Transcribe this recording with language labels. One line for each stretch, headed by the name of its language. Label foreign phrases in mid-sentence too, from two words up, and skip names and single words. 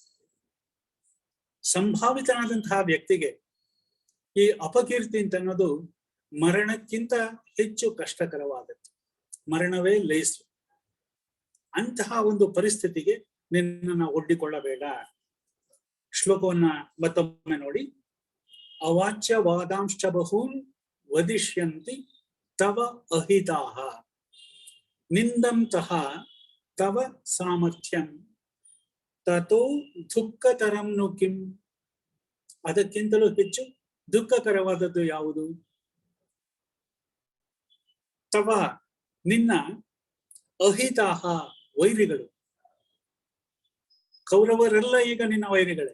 Kannada: ಸಂಭಾವಿತನಾದಂತಹ ವ್ಯಕ್ತಿಗೆ ಈ ಅಪಕೀರ್ತಿ ಅಂತ ಅನ್ನೋದು ಮರಣಕ್ಕಿಂತ ಹೆಚ್ಚು ಕಷ್ಟಕರವಾದದ್ದು. ಮರಣವೇ ಲೈಸು. ಅಂತಹ ಒಂದು ಪರಿಸ್ಥಿತಿಗೆ ನಿನ್ನನ್ನು ಒಡ್ಡಿಕೊಳ್ಳಬೇಡ. ಶ್ಲೋಕವನ್ನ ಮತ್ತೊಮ್ಮೆ ನೋಡಿ.
Sanskrit: ಅವಾಚ್ಯ ವಾದಾಂಶ್ಚ ಬಹೂನ್ ವದಿಷ್ಯಂತಿ ತವ ಅಹಿತಾಹ ನಿಂದಂತಹ ತವ ಸಾಮರ್ಥ್ಯಂ ತಥೋ ದುಃಖತರಂ ನು ಕಿಂ.
Kannada: ಅದಕ್ಕಿಂತಲೂ ಹೆಚ್ಚು ದುಃಖಕರವಾದದ್ದು ಯಾವುದು? ತವ ನಿನ್ನ ಅಹಿತಾಹ ವೈರಿಗಳು. ಕೌರವರೆಲ್ಲ ಈಗ ನಿನ್ನ ವೈರಿಗಳೇ.